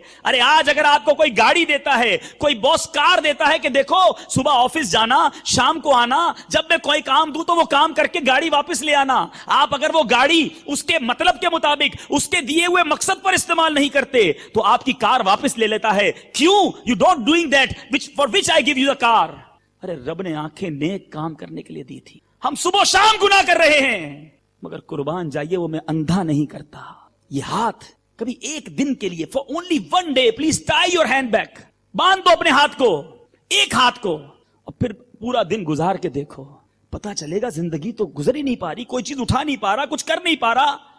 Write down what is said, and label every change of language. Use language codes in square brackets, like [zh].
[ur] ارے آج اگر آپ کو کوئی گاڑی دیتا ہے, کوئی باس کار دیتا ہے کہ دیکھو صبح آفس جانا, شام کو آنا, جب میں کوئی کام دوں تو وہ کام کر کے گاڑی واپس لے آنا. آپ اگر وہ گاڑی اس کے مطلب کے مطابق اس کے دیے ہوئے مقصد پر استعمال نہیں کرتے تو آپ کی کار واپس لے لیتا ہے. [en] کیوں؟ You don't doing that for which I gave you the car. [ur] ارے رب نے آنکھیں نیک کام کرنے کے لیے دی تھی. ہم صبح و شام گناہ کر رہے ہیں, مگر قربان جائیے وہ میں اندھا نہیں کرتا. یہ ہاتھ کبھی ایک دن کے لیے, [en] for only one day, please tie your hand back, [ur] باندھ دو اپنے ہاتھ کو, ایک ہاتھ کو, اور پھر پورا دن گزار کے دیکھو, پتا چلے گا زندگی تو گزر ہی نہیں پا رہی, کوئی چیز اٹھا نہیں پا رہا, کچھ کر نہیں پا رہا.